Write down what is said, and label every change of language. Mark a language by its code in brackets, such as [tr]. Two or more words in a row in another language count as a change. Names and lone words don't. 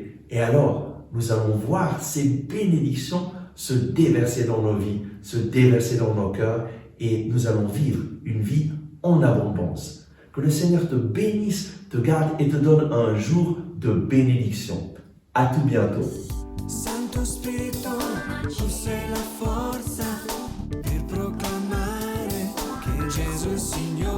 [fr] Et alors, nous allons voir ces bénédictions se déverser dans nos vies, se déverser dans nos cœurs, et nous allons vivre une vie en abondance. Que le Seigneur te bénisse, te garde et te donne un jour de bénédiction. À tout bientôt. [it] Santo Spirito, tu sei la forza per proclamare che Gesù sia